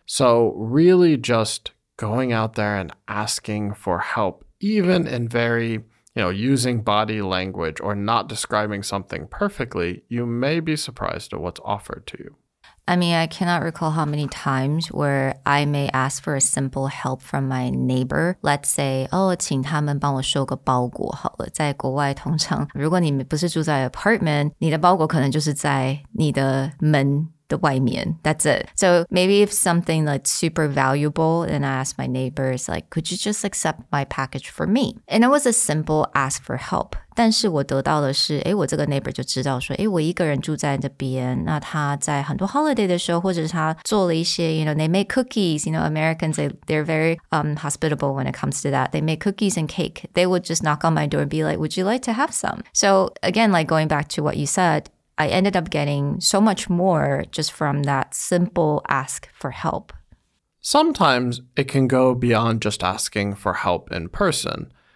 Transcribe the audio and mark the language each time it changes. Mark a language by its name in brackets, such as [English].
[English] So really just going out there and asking for help, even in very using body language or not describing something perfectly, you may be surprised at what's offered to you. I mean, I cannot recall how many times where I may ask for a simple help from my neighbor. Let's say, [Chinese] 请他们帮我收个包裹好了。在国外，通常如果你们不是住在 apartment， 你的包裹可能就是在你的门的外面. [English] That's it. So maybe if something like super valuable and I ask my neighbors like, could you just accept my package for me? And it was a simple ask for help. [Chinese] 但是我得到的是，我这个 neighbor 就知道说，我一个人住在这边，那他在很多 holiday 的时候，或者是他做了一些 [English] they make cookies, Americans, they're very hospitable when it comes to that. They make cookies and cake. They would just knock on my door and be like, would you like to have some? So again, like going back to what you said, I ended up getting so much more just from that simple ask for help. Sometimes it can go beyond just asking for help in person.